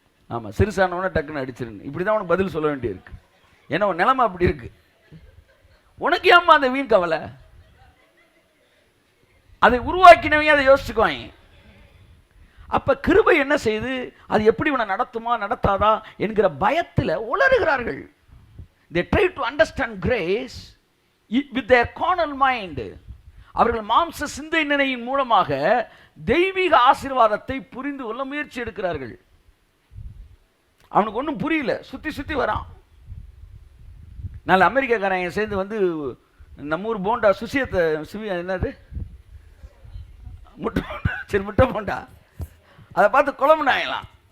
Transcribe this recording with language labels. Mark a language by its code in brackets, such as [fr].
[ta] ஆமா, சிறுசானவன டக்குன்னு அடிச்சிருன்னு இப்படிதான் உனக்கு பதில் சொல்ல வேண்டியிருக்கு. ஏன்னா உன் நிலைமை அப்படி இருக்கு. உனக்கு ஏம்மா அந்த வீண் கவலை? அதை உருவாக்கினவங்க அதை யோசிச்சுக்குவாங்க. அப்ப கிருபை என்ன செய்யுது? அது எப்படி உன்னை நடத்துமா நடத்தாதா என்கிற பயத்தில் உளறுகிறார்கள். [en] They try to understand grace with their carnal mind. [ta] அவர்கள் மாம்ச சிந்தனையின் மூலமாக தெய்வீக ஆசீர்வாதத்தை புரிந்து கொள்ள முயற்சி எடுக்கிறார்கள். அவனுக்கு ஒன்றும் புரியல, சுத்தி வரான். நாலு அமெரிக்காக்காரன் சேர்ந்து வந்து நம்ம ஊர் போண்டா சுசியத்தை என்னது முட்டை போண்டா அதை பார்த்து குழம்புனாங்களாம்.